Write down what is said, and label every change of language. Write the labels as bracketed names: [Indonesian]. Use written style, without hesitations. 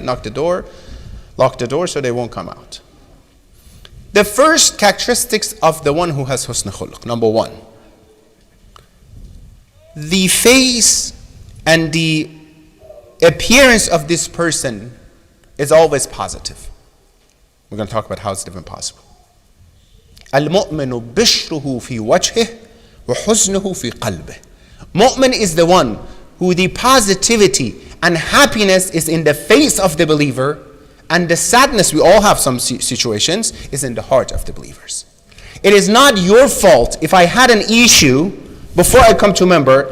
[English] Lock the door so they won't come out. The first characteristics of the one who has husn khulq, number one, the face and the appearance of this person is always positive. We're going to talk about how it's even possible. [Arabic] المؤمن بشره في وجهه وحزنه في قلبه. [English] Mu'min is the one who the positivity and happiness is in the face of the believer, and the sadness, we all have some situations, is in the heart of the believers. It is not your fault if I had an issue before I come to a member.